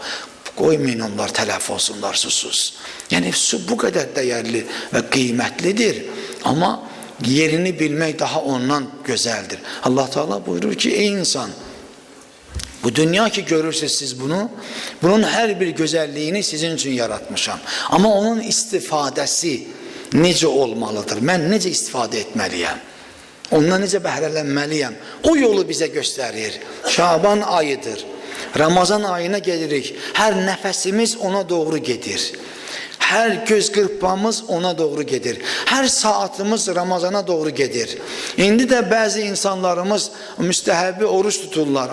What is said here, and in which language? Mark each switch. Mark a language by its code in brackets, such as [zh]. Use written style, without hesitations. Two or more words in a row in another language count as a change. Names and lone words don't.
[tr] Koymayın onlar tələf olsunlar susuz. Yani su bu kadar değerli ve kıymetlidir. Ama yerini bilmek daha ondan güzeldir. Allah Teala buyurur ki ey insan, bu dünya ki görürsünüz siz bunu, bunun her bir güzelliğini sizin için yaratmışam. [az] Ama onun istifadesi necə olmalıdır? Mən necə istifade etmeliyim? Ondan necə bəhrələnməliyəm? O yolu bize gösterir. [tr] Şaban ayıdır. Ramazan ayına gelirik. Her nefesimiz ona doğru gedir. Her göz kırpmamız ona doğru gedir. Her saatimiz Ramazana doğru gedir. İndi de bazı insanlarımız müstehəbi oruç tuturlar.